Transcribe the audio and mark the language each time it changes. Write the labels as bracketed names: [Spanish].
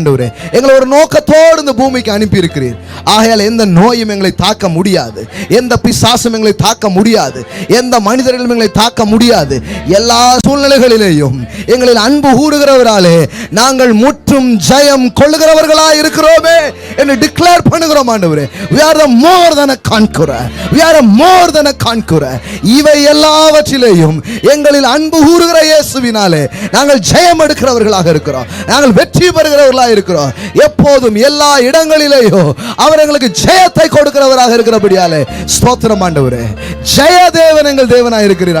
[Tamil] ஆண்டவரே, எங்களை ஒரு நோக்கத்தோடு இந்த பூமிக்கு அனுப்பி இருக்கிறீர். ஆகையால் எந்த நோயும் எங்களை தாக்க முடியாது, எந்த பிசாசும் எங்களை தாக்க முடியாது, எந்த மனிதர்களும் எங்களை தாக்க முடியாது. எல்லா சூழ்நிலைகளிலேயும் எங்களில் அன்பு கூறுகிறவராலே நாங்கள் முற்றும் ஜெயம் கொள்ளுகிறவர்களாய் இருக்கிறோமே என்று டிக்ளேர் பண்ணுகிறோம். [English] ஆண்டவரே, we are the more than a conqueror, we are more than a conqueror. [Tamil] இவை எல்லாவற்றிலேயும் எங்களில் அன்பு கூறுகிற இயேசுவினாலே நாங்கள் ஜெயம் எடுக்கிறவர்களாக இருக்கிறோம், நாங்கள் வெற்றி பெறுகிறவர்களாக இருக்கிறோம். எப்போதும் எல்லா இடங்களிலேயும் அவர் எங்களுக்கு ஜெயத்தை கொடுக்கிறவராக இருக்கிறபடியாலே ஸ்தோத்திரம். ஆண்டவரே, ஜெய தேவன் எங்கள் தேவனாய் இருக்கிறீர்.